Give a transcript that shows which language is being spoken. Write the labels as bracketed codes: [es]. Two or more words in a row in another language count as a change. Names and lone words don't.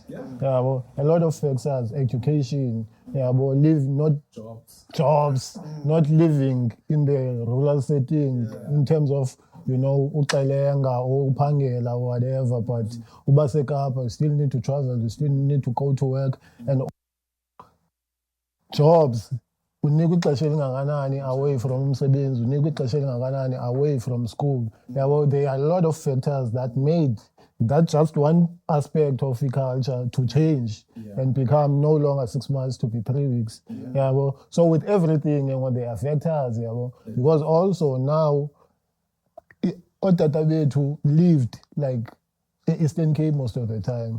[en] A lot of factors, education, not jobs, not living in the rural setting in terms of, uqelenga or upangela or whatever, but ubasekapa, you still need to travel, you still need to go to work, and jobs. [xh] Unika ixesha elingakanani [en] away from [xh] umsebenzi, unika ixesha elingakanani [en] away from [xh] school. [en] There are a lot of factors that made that just one aspect of the culture to change and become no longer 6 months to be 3 weeks. So with everything, there are factors, because also now, [xh] Otata bethu [en] lived like the Eastern Cape most of the time.